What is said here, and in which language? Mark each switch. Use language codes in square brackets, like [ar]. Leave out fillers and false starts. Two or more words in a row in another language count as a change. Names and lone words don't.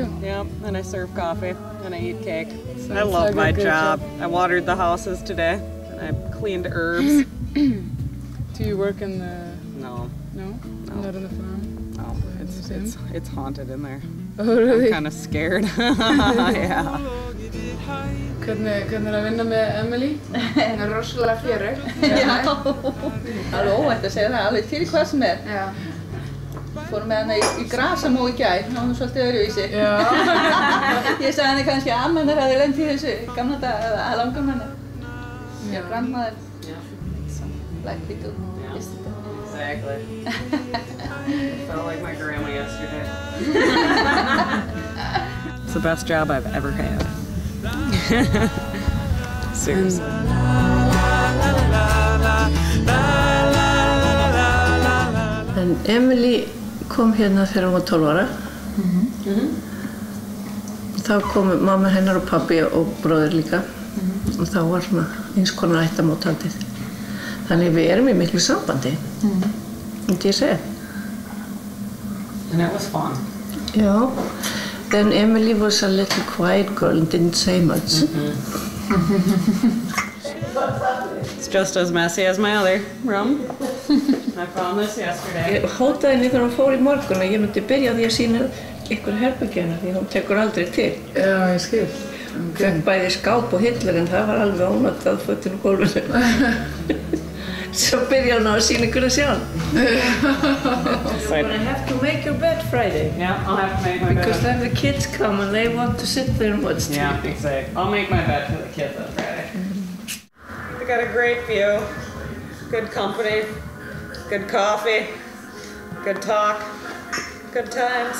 [en] Yep, and I serve coffee and I eat cake. Sounds I love like my a good job. job. I watered the houses today and I cleaned herbs. Do you work in the... No. No? Not in the farm? No, it's haunted in there. Oh, really? I'm kind of scared. Yeah. [is] Hvernig er að vinna með Emily? Hún er rosalega fjörug. Já, alveg óvænt að segja það, alveg til hvað sem er. Já. Fórum með hana í grasamó í gær, þá var hún svolítið öðruvísi. Já. Ég sagði henni kannski að amma hennar hafði lent í þessu gamla dag, eða langum hennar. Já, [en] grandmother. Like we do yesterday. Exactly. It felt like my grandma yesterday. It's the best job I've ever had. Seriously. [is] En Emily kom hérna þegar hún var 12 ára. Þá komu mamma hennar og pabbi og bróðir líka. Og þá var svona eins konar ættamóthaldið. Þannig við erum í miklu sambandi. Myndi ég segja. [en] And it was fun. [is] Já. [en] Then Emily was a little quiet girl and didn't say much. It's just as messy as my other room. I found this yesterday. [is] Ég hótaði henni þegar hún fór í morgun að ég myndi byrja á því að sýna ykkur herbergjana því hún tekur aldrei til. Já, ég skil. Fekk bæði skáp og hillur en það var alveg ónotað fötin á gólfinu. Svo byrjaði hún á að sýna ykkur að sjálf. [en] But I have to make your bed Friday. Yeah, I'll have to make my bed. Because then the kids come and they want to sit there and watch TV. Yeah, exactly. I'll make my bed for the kids on Friday. We got a great view, good company, good coffee, good talk, good times.